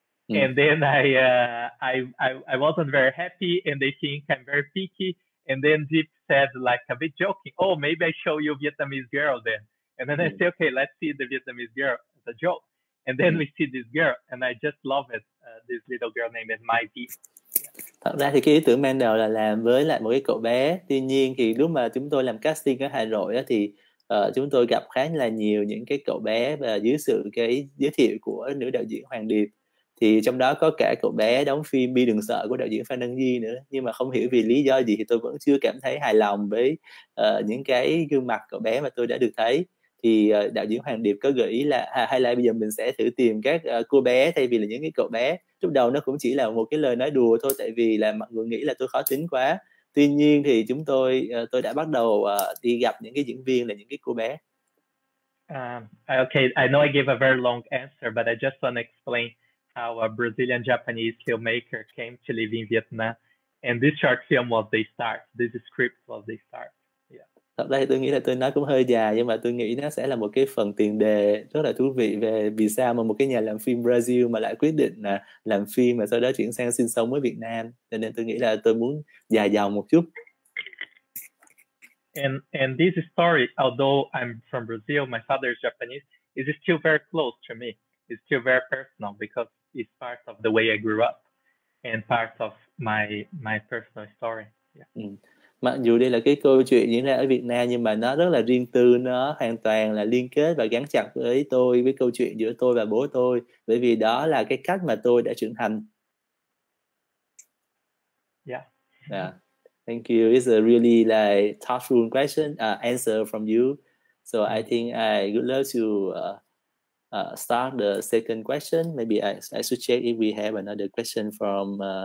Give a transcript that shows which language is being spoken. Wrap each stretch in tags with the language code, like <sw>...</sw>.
<en>And then I wasn't very happy, and they think I'm very picky. And then Deep said, like a bit joking, "Oh, maybe I show you Vietnamese girl then." And then I say, "Okay, let's see the Vietnamese girl as a joke." And then we see this girl, and I just love it. This little girl named Mai Thi.</en> <vi>Thật ra thì cái ý tưởng ban đầu là làm với lại một cái cậu bé. Tuy nhiên thì lúc mà chúng tôi làm casting ở Hà Nội á, thì chúng tôi gặp khá là nhiều những cái cậu bé, và dưới sự cái giới thiệu của nữ đạo diễn Hoàng Điệp thì trong đó có cả cậu bé đóng phim Bi Đừng Sợ của đạo diễn Phan Đăng Di nữa. Nhưng mà không hiểu vì lý do gì thì tôi vẫn chưa cảm thấy hài lòng với những cái gương mặt cậu bé mà tôi đã được thấy. Thì đạo diễn Hoàng Điệp có gợi ý là hay là bây giờ mình sẽ thử tìm các cô bé thay vì là những cái cậu bé. Lúc đầu nó cũng chỉ là một cái lời nói đùa thôi, tại vì là mọi người nghĩ là tôi khó tính quá. Tuy nhiên thì tôi đã bắt đầu đi gặp những cái diễn viên là những cái cô bé.</vi> <en>Okay, I know I gave a very long answer, but I just want to explain how a Brazilian Japanese filmmaker came to live in Vietnam, and this short film was the start. This script was the start. Yeah.</en> <vi>Thật ra thì tôi nghĩ là tôi nói cũng hơi dài, nhưng mà tôi nghĩ nó sẽ là một cái phần tiền đề rất là thú vị về vì sao mà một cái nhà làm phim Brazil mà lại quyết định là làm phim và sau đó chuyển sang sinh sống ở Việt Nam. Cho nên tôi nghĩ là tôi muốn dài dòng một chút.</vi> <en>And this story, although I'm from Brazil, my father is Japanese, is still very close to me. It's still very personal because it's part of the way I grew up and part of my personal story. Yeah.</en> <vi>Mặc dù đây là cái câu chuyện diễn ra ở Việt Nam, nhưng mà nó rất là riêng tư, nó hoàn toàn là liên kết và gắn chặt với tôi, với câu chuyện giữa tôi và bố tôi, bởi vì đó là cái cách mà tôi đã trưởng thành.</vi> <en>Yeah. Thank you. It's a really like thoughtful question answer from you. So I think I would love to start the second question. Maybe I should check if we have another question from.</en>